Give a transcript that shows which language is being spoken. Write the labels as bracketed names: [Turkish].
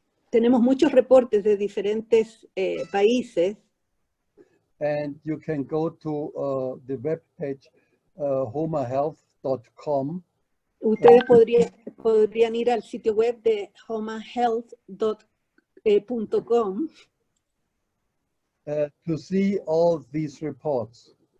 [Spanish] Tenemos muchos reportes de diferentes países. [English] And you can go to the webpage homahealth.com. [Spanish] Ustedes podrían ir al sitio web de homahealth.com [English] to see all these reports.